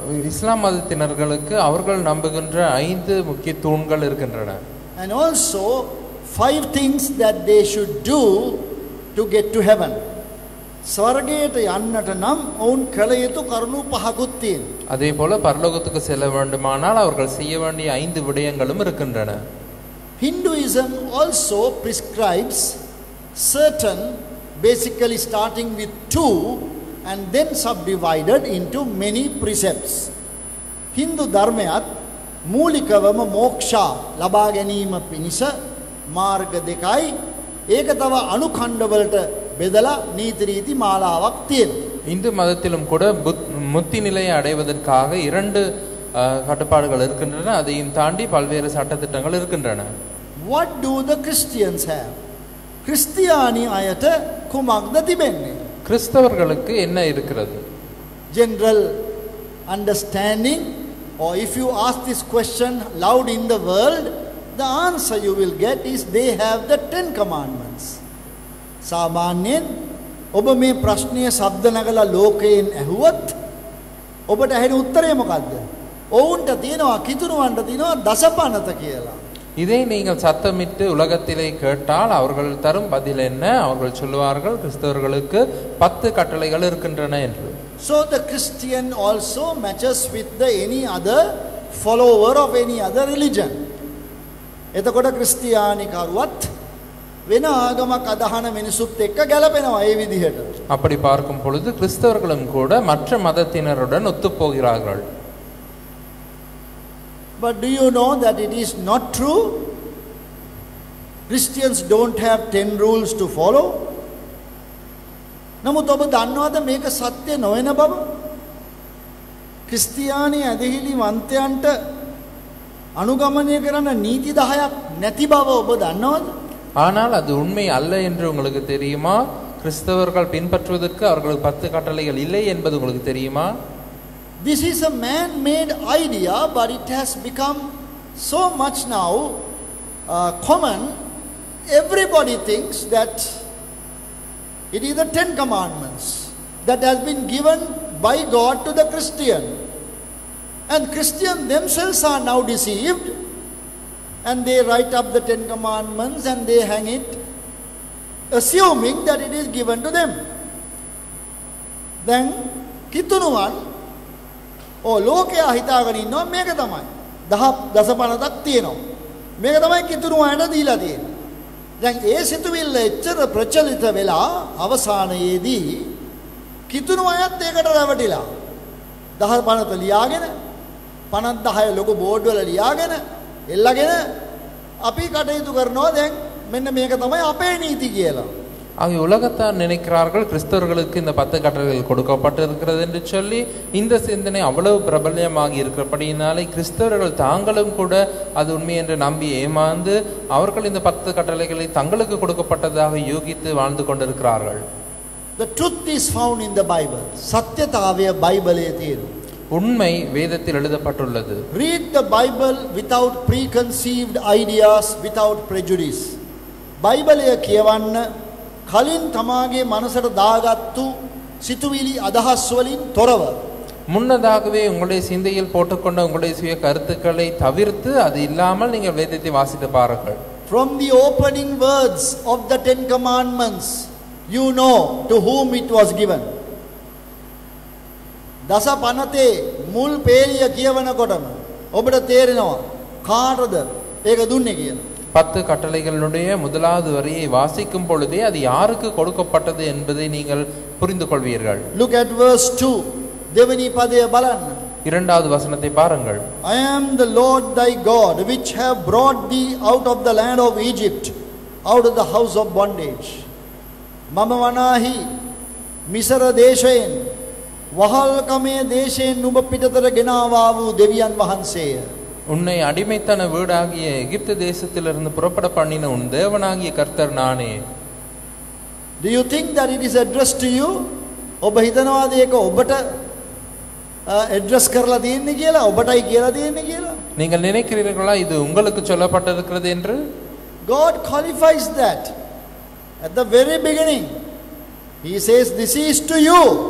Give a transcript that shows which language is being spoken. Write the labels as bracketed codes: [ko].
[ta] இஸ்லாம் மதத்தினர்களுக்கு அவர்கள் நம்புகின்ற 5 முக்கிய தூண்கள் இருக்கின்றன. [en] And also 5 things that they should do to get to heaven. [si] ස්වර්ගයට යන්නට නම් ඔවුන් කළ යුතු කරුණු 5කුත් තියෙනවා. [ta] அதே போல பரலோகத்துக்கு செல்ல வேண்டுமானால் அவர்கள் செய்ய வேண்டிய 5 விடயங்களும் இருக்கின்றன. [en] Hinduism also prescribes certain, basically starting with 2 and then subdivided into many precepts. [si] Hindu ධර්මයත් මූලිකවම මෝක්ෂා ලබා ගැනීම පිණිස මාර්ග දෙකයි. ඒක තව අනුඛණ්ඩවලට බෙදලා නීති රීති මාලාවක් තියෙනවා. [ta] இந்து மதத்திலும் கூட முத்தி நிலையை அடைவதற்காக 2 கட்டுப்பாடுகள் இருக்கின்றன. அதையும் தாண்டி பல்வேறு சட்டதிட்டங்கள் இருக்கின்றன. [en] What do the Christians have? [si] கிறிஸ்தியானி අයට කුමක්ද තිබෙන්නේ? [ta] கிறிஸ்தவர்களுக்கு என்ன இருக்கிறது? [en] General understanding, or if you ask this question loud in the world, the answer you will get is they have the 10 commandments. [si] සාමාන්‍යයෙන් ඔබ මේ ප්‍රශ්නය ශබ්ද නගලා ලෝකයෙන් ඇහුවොත් ඔබට ඇහෙන උත්තරය මොකද්ද? ඔවුන්ට තියෙනවා කිතුණුවන්ට තියෙනවා දසපනත කියලා. [ta] இதை நீங்கள் சத்தமிட்டு உலகத்திலே கேட்டால் அவர்கள் தரும் பதில் என்ன? அவர்கள் சொல்லுவார்கள் கிறிஸ்தவர்களுக்கு 10 கட்டளைகள் இருக்கின்றன என்று. [en] So the Christian also matches with the any other follower of any other religion. [si] එතකොට ක්‍රිස්තියානි කරුවත් වෙන ආගමක් අදහන මිනිසුත් එක්ක ගැලපෙනවා ඒ විදිහට. [ta] அப்படி பார்க்கும் பொழுது கிறிஸ்தவர்களும் கூட மற்ற மதத்தினருடன் ஒத்துப்போகிறார்கள். [en] But do you know that it is not true? Christians don't have 10 rules to follow. [si] නමුත් ඔබ දන්නවද මේක සත්‍ය නොවන බව? ක්‍රිස්තියානි ඇදහිලි වන්තයන්ට අනුගමනය කරන නීති 10ක් නැති බව ඔබ දන්නවද? [ta] ஆனால் அது உண்மை அல்ல என்று உங்களுக்கு தெரியுமா? கிறிஸ்தவர்கள் பின்பற்றுவதற்கு அவர்களுக்கு 10 கட்டளைகள் இல்லை என்பது உங்களுக்கு தெரியுமா? [en] This is a man-made idea, but it has become so much now common. Everybody thinks that it is the 10 commandments that has been given by God to the Christian. And Christians themselves are now deceived, and they write up the 10 commandments and they hang it, assuming that it is given to them. Then [si] කිතුණුවන් ලෝකයා හිතාගෙන ඉන්නවා මේක තමයි. දසපනතක් තියෙනවා. මේක තමයි කිතුණුවන්ට දීලා තියෙන්නේ. දැන් ඒ සිතුවිල්ල එච්චර ප්‍රචලිත වෙලා අවසානයේදී කිතුණුවයත් ඒකට රැවටිලා. දසපනත ලියාගෙන 50 ලොකු බෝඩ් වල ලියාගෙන එල්ලගෙන අපි කටයුතු කරනවා දැන් මෙන්න මේක තමයි අපේ නීති කියලා. [ta] ஆகிய உலகத்தார் நினைக்கிறார்கள் கிறிஸ்தவர்களுக்கு இந்த 10 கட்டளைகள் கொடுக்கப்பட்டிருக்கிறது என்று சொல்லி இந்த சிந்தனை அவ்வளவு பிரபல்யமாகி இருக்கிறபடியினாலே கிறிஸ்தவர்கள் தாங்களும் கூட அது உண்மை என்று நம்பி ஏமாந்து அவர்கள் இந்த 10 கட்டளைகளை தங்களுக்கு கொடுக்கப்பட்டதாக யூகித்து வாழ்ந்து கொண்டிருக்கிறார்கள். [en] The truth is found in the Bible. [si] சத்தியතාවය බයිබලයේ තියෙනවා. [ta] உண்மை வேதத்தில் எழுதப்பட்டுள்ளது. [en] Read the Bible without preconceived ideas, without prejudice. [si] බයිබලය කියවන්න කලින් තමාගේ මනසට දාගත්තු සිතුවිලි අදහස් වලින් තොරව. [ta] முன்னதாகவே உங்களுடைய சிந்தையில் போட்டுக்கொண்ட உங்களுடைய சுய கருத்துக்களை தவிர்த்து அது இல்லாமல் நீங்கள் வேதத்தை வாசித்து பாருங்கள். [en] From the opening words of the 10 commandments, you know to whom it was given. [si] දස පනතේ මුල් පේලිය කියවනකොටම ඔබට තේරෙනවා කාටද ඒක දුන්නේ කියලා. [ta] 10 கட்டளைகளுடைய முதலாவது வரியை வாசிக்கும் பொழுதே அது யாருக்கு கொடுக்கப்பட்டது என்பதை நீங்கள் புரிந்து கொள்வீர்கள். [en] Look at verse 2. [si] දෙවෙනි පදය බලන්න. [ta] இரண்டாவது வசனத்தை பாருங்கள். [en] I am the Lord thy God which have brought thee out of the land of Egypt, out of the house of bondage. [si] මම වනාහි මිසර දේශයෙන් වහල්කමේ දේශයෙන් නුඹ පිටතට ගෙනාවා වූ දෙවියන් වහන්සේය. [ta] உன்னை அடிமைத்தன வீடாகிய எகிப்து தேசத்திலிருந்து புறப்பட பண்ணின உன் தேவனாகிய கர்த்தர் நானே. [en] Do you think that it is addressed to you? [si] ඔබ හිතනවාද ඒක ඔබට ඇඩ්‍රස් කරලා තියෙන්නේ කියලා? ඔබටයි කියලා තියෙන්නේ කියලා? [ta] நீங்கள் நினைக்கிறீர்களா இது உங்களுக்கு சொல்லப்பட்டிருக்கிறது என்று? [en] God qualifies that at the very beginning. He says this is to you.